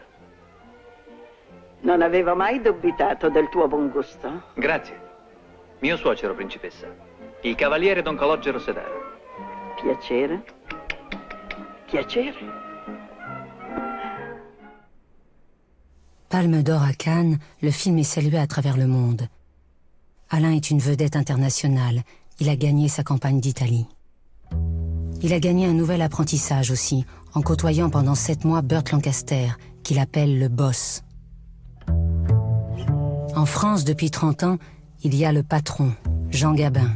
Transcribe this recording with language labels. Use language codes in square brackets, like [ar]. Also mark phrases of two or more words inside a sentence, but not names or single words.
[it] Non avevo mai dubitato del tuo buon gusto. Grazie. Mio suocero, principessa. Il cavaliere Don Calogero Sedara. Piacere. Piacere. [fr] Palme d'or à Cannes, le film est salué à travers le monde. Alain est une vedette internationale. Il a gagné sa campagne d'Italie. Il a gagné un nouvel apprentissage aussi, en côtoyant pendant 7 mois Burt Lancaster, qu'il appelle le boss. En France, depuis 30 ans, il y a le patron, Jean Gabin.